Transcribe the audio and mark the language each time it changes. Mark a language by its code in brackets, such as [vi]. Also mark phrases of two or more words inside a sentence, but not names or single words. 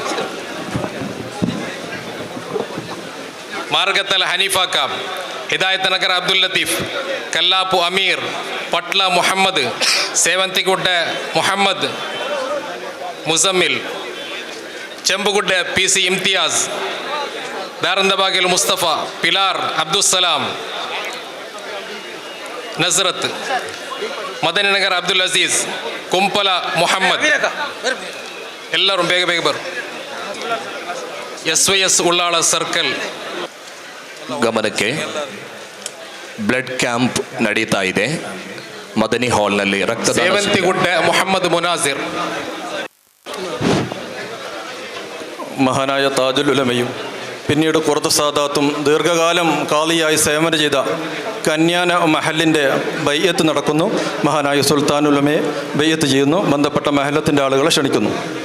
[ml] മാർഗത്തല ഹനീഫാക്ക, ഹിദായത്ത് നഗർ അബ്ദുൽ ലത്തീഫ്, കല്ലാപ്പു അമീർ, പട്ല മുഹമ്മദ്, സേവന്തിക്കുട്ടെ മുഹമ്മദ് മുസമ്മിൽ, ചെമ്പുകുട്ടെ PC ഇംതിയാസ്, ദാറന്തബാഗിൽ മുസ്തഫ, പിലാർ അബ്ദുസ്സലാം, നസ്രത്ത്, മദനി നഗർ അബ്ദുൽ അസീസ്, കുമ്പല മുഹമ്മദ്. [kn] ಎಲ್ಲರೂ ಬೇಗ ಬೇಗ ಬರು. SYS ಉಳ್ಳಾಳ ಸರ್ಕಲ್. ಗಮನಕ್ಕೆ [en] blood camp [kn] ನಡೀತಾ ಇದೆ ಮದನಿ ಹಾಲ್ನಲ್ಲಿ. ರಕ್ತದಾನ [ml] ಸೇವಂತಿಗುಡ್ಡೆ മുഹമ്മദ് മുനാസിർ. മഹാനായ താജുൽ ഉലമയും പിന്നീട് ഖുറത്ത് സാദാത്തും ദീർഘകാലം കാളിയായി സേവനം ചെയ്ത കന്യാന മഹലിൻ്റെ ബയ്യത്ത് നടക്കുന്നു. മഹാനായ സുൽത്താനുലമയെ ബയ്യത്ത് ചെയ്യുന്നു. ബന്ധപ്പെട്ട മഹലത്തിൻ്റെ ആളുകളെ ക്ഷണിക്കുന്നു.